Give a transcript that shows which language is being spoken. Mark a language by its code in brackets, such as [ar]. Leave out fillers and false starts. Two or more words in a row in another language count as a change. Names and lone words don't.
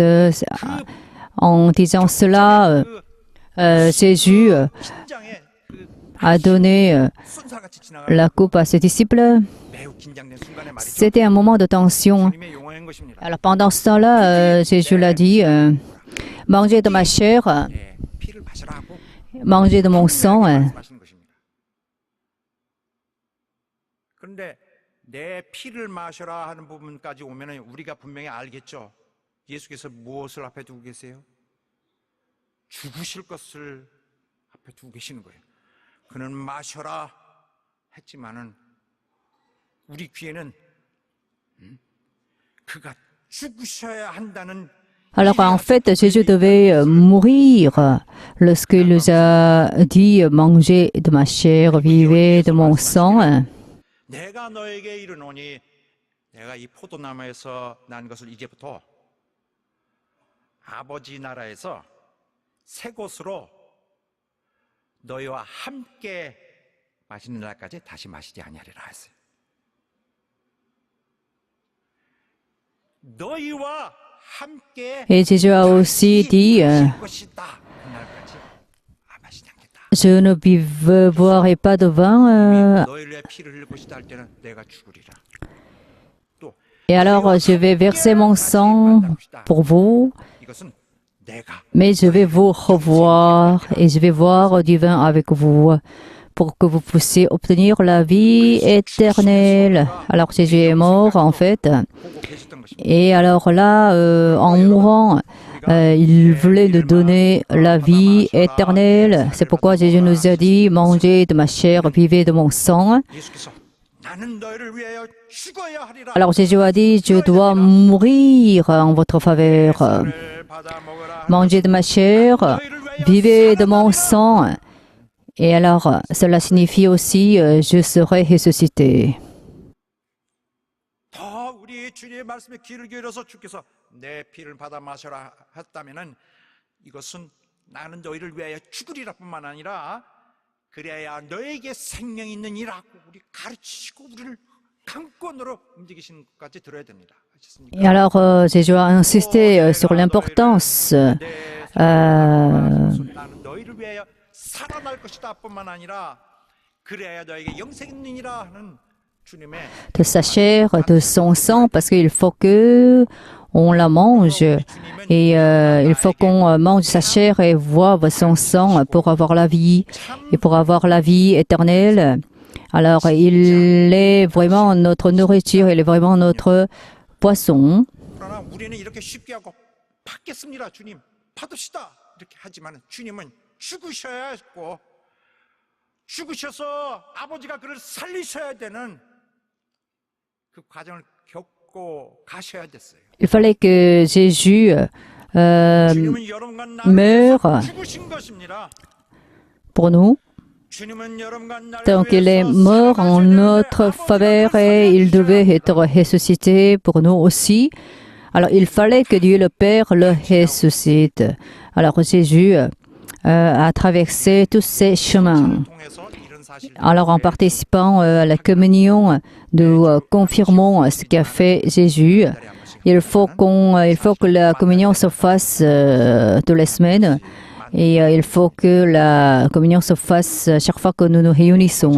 [fr] En disant cela, Jésus a donné la coupe à ses disciples. C'était un moment de tension. Alors pendant ce temps-là, Jésus l'a dit, mangez de ma chair, mangez de mon sang. [ko] 그런데 내 피를 마셔라 하는 부분까지 오면은 우리가 분명히 알겠죠. 예수께서 무엇을 앞에 두고 계세요? 죽으실 것을 앞에 두고 계시는 거예요. 그는 마셔라 했지만은 우리 귀에는 그가 죽으셔야 한다는 [fr] Alors en fait, Jésus devait mourir lorsqu'il nous a dit mangez de ma chair, vivez de mon sang. [ko] 내가 너에게 이르노니 내가 이 포도나무에서 난 것을 이제부터 아버지 나라에서 새 곳으로 너희와 함께 마시는 날까지 다시 마시지 아니하리라 했어요. 너희와 함께 [fr] Et Jésus a aussi dit, [ko] 것이다. 그날까지 마시지 않겠다. [fr] je ne boirai pas de vin. [ko] 너희를 위해 피를 흘릴 것이다 할 때는 내가 죽으리라. 또 [fr] Et alors, je vais verser mon sang pour vous, [ko] 이것은 내가 [fr] mais je vais vous revoir et je vais boire du vin avec vous pour que vous puissiez obtenir la vie éternelle. Alors Jésus est mort en fait. [ko] 보고 계셨던 것입니다. [fr] Et alors là, en mourant, il voulait nous donner la vie éternelle. C'est pourquoi Jésus nous a dit, mangez de ma chair, vivez de mon sang. [ko] 예수께서 나는 너희를 위하여 죽어야 하리라. [fr] Alors Jésus a dit, je dois mourir en votre faveur. [ko] 를 받아 먹으라. [fr] Mangez de ma chair, vivez de mon sang. Et alors, cela signifie aussi, je serai ressuscité. [ko] 더 우리 주님의 말씀에 귀를 기울여서 주께서 내 피를 받아 마셔라 했다면은 이것은 나는 너희를 위하여 죽으리라뿐만 아니라 그래야 너에게 생명이 있느니라고 우리 가르치시고 우리를 강권으로 움직이시는 것까지 들어야 됩니다. [fr] Et alors, Jésus a insisté sur l'importance [ko] 나는 너희를 위하여 살아날 것이다뿐만 아니라 그래야 너에게 영생이 있느니라 하는 주님의 [fr] de sa chair, de son sang, parce qu'il faut que on la mange et il faut qu'on mange sa chair et boive son sang pour avoir la vie et pour avoir la vie éternelle. Alors, il est vraiment notre nourriture, il est vraiment notre poisson. [ko] 그러나 우리는 이렇게 쉽게 하고 받겠습니다, 주님. 받읍시다. 이렇게 하지만 주님은 죽으셔야 했고 죽으셔서 아버지가 그를 살리셔야 되는 그 과정을 겪고 가셔야 됐어요. [fr] Il fallait que Jésus [ko] 주님은 여러분과 나를 [fr] meure [ko] 위해서 죽으신 것입니다. [fr] pour nous. [ko] 주님은 여러분과 나를 [fr] Donc il est [ko] 위해서 [fr] mort en [ko] 살아가셔야 [fr] notre [ko] 되는데 [fr] faveur [ko] 아버지가 [fr] et il devait [ko] 살려주셔야 [fr] être ressuscité pour nous aussi. Alors il fallait que Dieu le Père le ressuscite. Alors Jésus a traversé tous ces chemins. [ko] 통해서 이런 사실을 [fr] Alors en participant à la communion, nous confirmons ce qu'a fait Jésus. Il faut que la communion se fasse toutes les semaines. Et il faut que la communion se fasse chaque fois que nous nous réunissons.